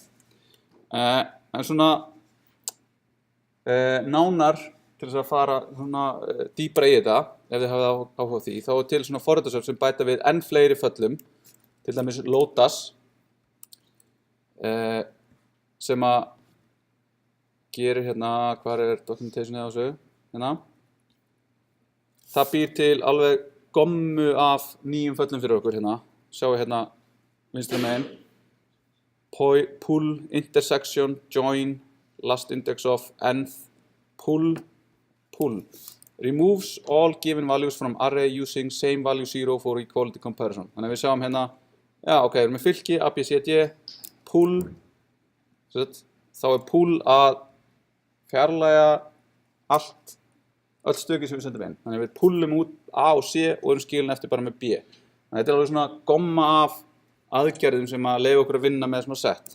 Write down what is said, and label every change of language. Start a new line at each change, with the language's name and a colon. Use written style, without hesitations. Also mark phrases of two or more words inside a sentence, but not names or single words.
Icelandic: En svona nánar til þess að fara svona dýpra í þetta ef þið hafið áhuga á því, þá er til svona forritasöfn sem bæta við enn fleiri föllum til dæmis Lotus sem að gerir hérna, hvar documentationið á þessu, hérna. Það býr til alveg gommu af nýjum föllum fyrir okkur hérna. Sjáu hérna vinstra megin.
English: Pull, intersection, join, last index of, nth, pull. Removes all given values from array using same value 0 for equality comparison.
Icelandic: Þannig að við sjáum hérna, já ok, við erum með fylki, A, B, C, D, pull, þá pull að fjarlæga öll stöki sem við sendum inn. Þannig að við pullum út A og C og erum skilin eftir bara með B. Þannig að þetta alveg svona gomma af aðgerðum sem að leyfa okkur að vinna með svona set.